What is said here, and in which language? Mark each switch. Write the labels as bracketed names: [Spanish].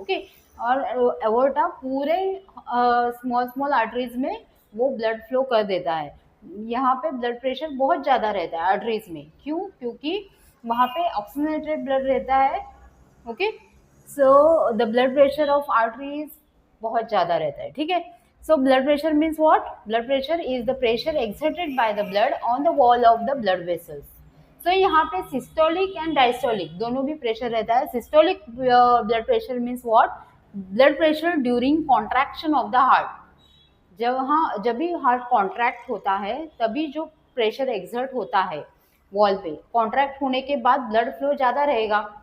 [Hindi] Okay, और aorta पूरे small arteries में वो ब्लड फ्लो कर देता है। यहाँ पे ब्लड प्रेशर बहुत ज़्यादा रहता है आर्टरीज में। क्यों? क्योंकि वहाँ पे ऑक्सीजनेटेड ब्लड रहता है। Okay, [English] so the blood pressure of arteries [Hindi] बहुत ज़्यादा रहता है। ठीक है, [English] So blood pressure means what? Blood pressure is the pressure exerted by the blood on the wall of the blood vessels. [Hindi] So यहाँ पे सिस्टोलिक एंड डायस्टोलिक दोनों भी प्रेशर रहता है. [English] Systolic blood pressure means what? [Hindi] Blood pressure during contraction of the heart. जब भी heart contract होता है तभी जो प्रेशर एक्सर्ट होता है वॉल पे, कॉन्ट्रैक्ट होने के बाद ब्लड फ्लो ज़्यादा रहेगा.